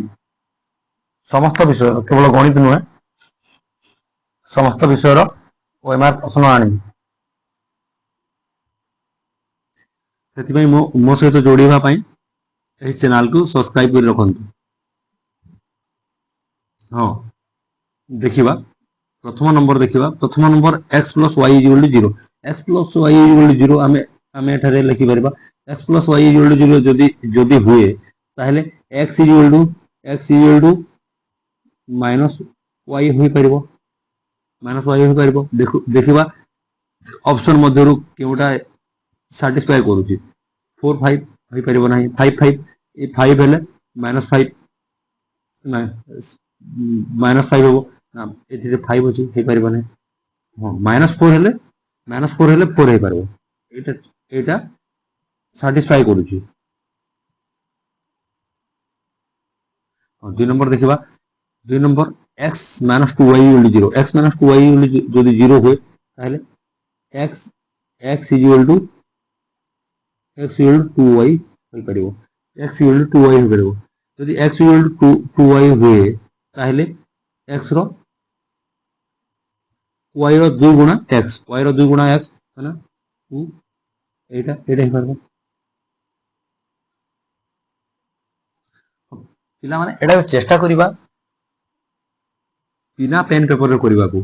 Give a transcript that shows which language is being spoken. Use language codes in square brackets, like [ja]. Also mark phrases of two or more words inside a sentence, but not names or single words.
[or] ସମସ୍ତ ବିଷୟର, କେବଳ ଗଣିତ ନୁହେଁ, ସମସ୍ତ ବିଷୟର OMR ପ୍ରଶ୍ନ ଆଣିବି। ସେଥିପାଇଁ ମୋ ସହିତ ଯୋଡ଼ିବା ପାଇଁ ଏହି ଚ୍ୟାନେଲକୁ ସବସ୍କ୍ରାଇବ କରି ରଖନ୍ତୁ। ହଁ, ଦେଖିବା ପ୍ରଥମ ନମ୍ବର ଦେଖିବା। ପ୍ରଥମ ନମ୍ବର [en] x plus y equal to 0। x plus y equal to 0 [or] ଆମେ ଏଠାରେ ଲେଖିପାରିବା। [en] x plus y equal to 0 [or] ଯଦି ହୁଏ ତାହେଲେ [en] x equal to minus y ହୋଇପାରିବ। [or] ଦେଖିବା ଅପସନ ମଧ୍ୟରୁ କେଉଁଟା ସାଟିସ୍ଫାଏ କରୁଛି। 4 5 ହୋଇପାରିବ ନାହିଁ। 5 5 ଏ 5 ହେଲେ -5 -5 ହେବ ନା, ଏଥିରେ 5 ଅଛି, ହେଇପାରିବ ନାହିଁ। ହଁ, -4 ହେଲେ -4 ହେଇପାରିବ। ଏଇଟା ସାଟିସ୍ଫାଏ କରୁଛି। 2 ନମ୍ବର ଦେଖିବା। [en] 2 ନମ୍ବର x minus 2y equal to 0। x minus 2y [or] ଯଦି 0 ହୁଏ ତାହେଲେ [en] x equal to 2y ହୋଇପାରିବ। x equal to 2y [or] ହୋଇପାରିବ। ଯଦି [en] x equal to 2y [or] ହୁଏ ତାହେଲେ x ର y ର 2 ଗୁଣା x, y ର 2 ଗୁଣା x ମାନେ 2, ଏଇଟା ହେଇପାରିବ। ପିଲାମାନେ ଏଇଟା ଚେଷ୍ଟା କରିବା ବିନା ପେନ୍ ପେପରରେ କରିବାକୁ।